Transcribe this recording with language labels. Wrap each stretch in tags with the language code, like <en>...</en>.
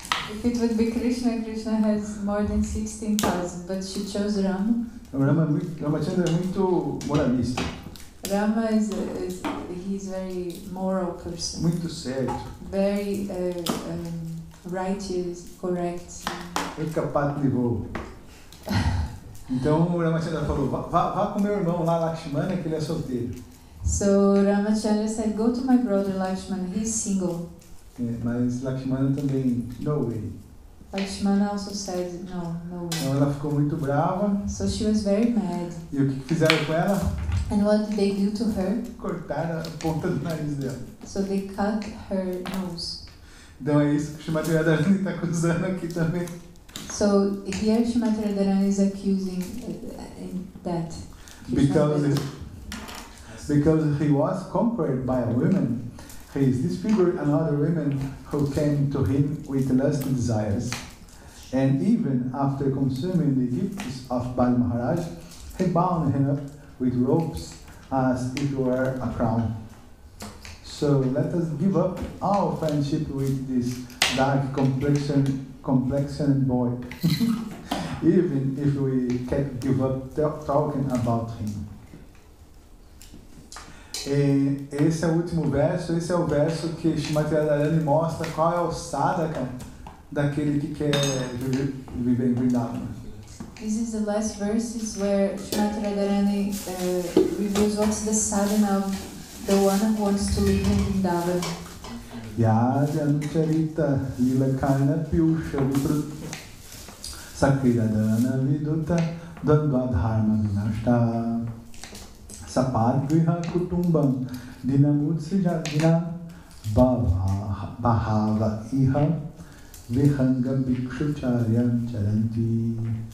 <en>If it would be Krishna, Krishna has more than 16,000, but she chose Rama.</en> <pt>Ramachandra é muito moralista.</pt> <en>Rama he's very moral person.</en> <pt>Muito certo.</pt> <en>Very righteous, correct.</en> <pt>Ekapati levou. Então o Ramachandra falou, vá com meu irmão lá, Lakshmana, que ele é solteiro.</pt> <en>So Ramachandra said, go to my brother Lakshmana, he's single.</en> <pt>Mas Lakshmana também,</pt> <en>no way. Lakshmana also said, no way.</en> <pt>Então ela ficou muito brava.</pt> <en>So she was very mad.</en> <pt>E o que fizeram com ela?</pt> <en>And what did they do to her?</en> <pt>Cortaram a ponta do nariz dela.</pt> <en>So they cut her nose.</en> <pt>Então é isso que o Srimati Radharani está acusando aqui também.</pt> <en>So here Srimati Radharani is accusing that. Because he was conquered by a woman, he disfigured another woman who came to him with lust desires. And even after consuming the gifts of Bali Maharaj, he bound him up with ropes as if it were a crown. So let us give up our friendship with this dark complexioned boy, even if we can't give up talking about him.</en> <pt>E esse é o último verso, esse é o verso que Srimati Radharani mostra qual é o sadhaka daquele que quer viver em Vrindavana.</pt> <en>This is the last verses where Srimati Radharani reveals what's the sadhana of the one who wants to live in Vrindavan.</en> <sa>Yajanucharita lilakarna piyusha viprut sakridadana viduta dandvadharma vinashta sapadviha kutumbam dinamutsijadina bhava iha vihanga bhikshucharyam charanti.</sa>